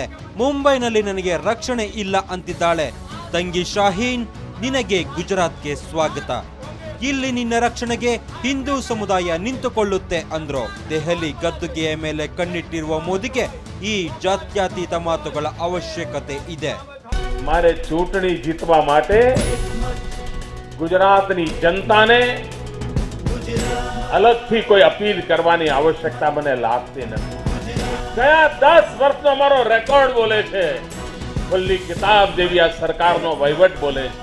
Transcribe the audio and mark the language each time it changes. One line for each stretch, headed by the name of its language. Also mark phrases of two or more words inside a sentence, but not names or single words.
Kannada: ಮುಂಬೈನಲ್ಲಿ ನನಗೆ ರಕ್ಷಣೆ ಇಲ್ಲ ಅಂತಿದ್ದಾಳೆ. ತಂಗಿ ಶಾಹೀನ್, ನಿನಗೆ ಗುಜರಾತ್ಗೆ ಸ್ವಾಗತ. ಇಲ್ಲಿ ನಿನ್ನ ರಕ್ಷಣೆಗೆ ಹಿಂದೂ ಸಮುದಾಯ ನಿಂತುಕೊಳ್ಳುತ್ತೆ ಅಂದ್ರು. ದೆಹಲಿ ಗದ್ದುಗೆಯ ಮೇಲೆ ಕಣ್ಣಿಟ್ಟಿರುವ ಮೋದಿಗೆ ಈ ಜಾತ್ಯತೀತ ಮಾತುಗಳ ಅವಶ್ಯಕತೆ ಇದೆ.
Gujarati: મારે ચૂંટણી જીતવા માટે ગુજરાતની જનતાને अलगથી કોઈ અપીલ કરવાની આવશ્યકતા મને લાગતી નથી. ગયા 10 વર્ષનો અમારો રેકોર્ડ બોલે છે. ખુલ્લી કિતાબ જેવી આ સરકારનો વહીવટ બોલે છે.